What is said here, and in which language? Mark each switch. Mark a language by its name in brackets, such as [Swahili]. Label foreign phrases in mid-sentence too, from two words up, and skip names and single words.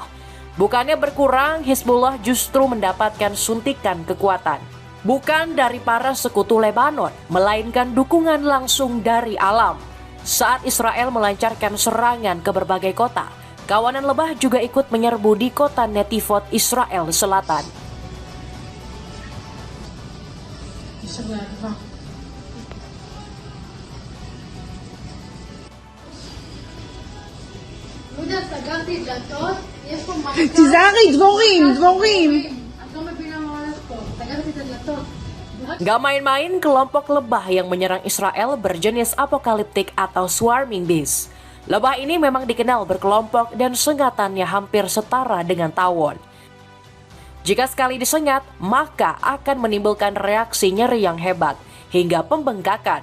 [Indonesian] Bukannya berkurang, Hizbullah justru mendapatkan suntikan kekuatan. Bukan dari para sekutu Lebanon, melainkan dukungan langsung dari alam. Saat Israel melancarkan serangan ke berbagai kota, kawanan lebah juga ikut menyerbu di kota Netivot, Israel Selatan. [Hebrew] יהודה, סגרתי דלתות, יש פה מכה. תיזהרי, דבורים. את לא מבינה מה הולך פה. סגרתי את הדלתות. [Indonesian] Gak main-main, kelompok lebah yang menyerang Israel berjenis apokaliptik atau [English] swarming beast. [Indonesian] Lebah ini memang dikenal berkelompok dan sengatannya hampir setara dengan tawon. Jika sekali disengat, maka akan menimbulkan reaksi nyeri yang hebat hingga pembengkakan.